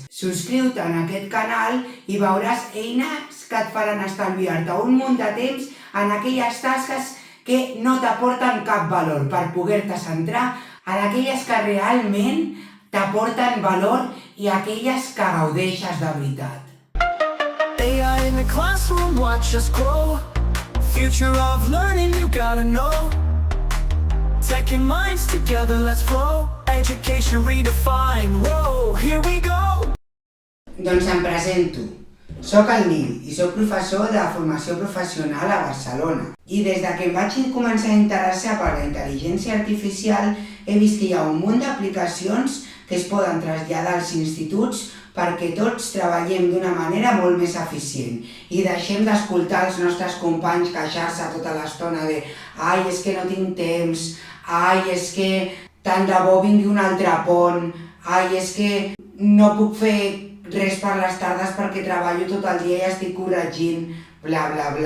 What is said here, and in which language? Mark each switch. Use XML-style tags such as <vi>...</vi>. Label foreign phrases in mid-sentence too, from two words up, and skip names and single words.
<ca>Subscriu-te en aquest canal i veuràs eines que et faran estalviar-te un munt de temps en aquelles tasques que no t'aporten cap valor per poder-te centrar en aquelles que realment t'aporten valor i aquelles que gaudeixes de veritat.</ca> <en>AI in the classroom, watch us grow. Future of learning, you gotta know. Tech and minds together, let's flow. Education redefined, whoa, here we go.</en> <ca>Doncs em presento. Soc el Nil i soc professor de formació professional a Barcelona. I des de que em vaig començar a interessar per la intel·ligència artificial he vist que hi ha un munt d'aplicacions que es poden traslladar als instituts perquè tots treballem d'una manera molt més eficient i deixem d'escoltar els nostres companys queixar-se tota l'estona de «Ai, és que no tinc temps», «Ai, és que tant de bo vingui un altre pont», «Ai, és que no puc fer res per les tardes perquè treballo tot el dia i estic corregint», bla bla bla.</ca>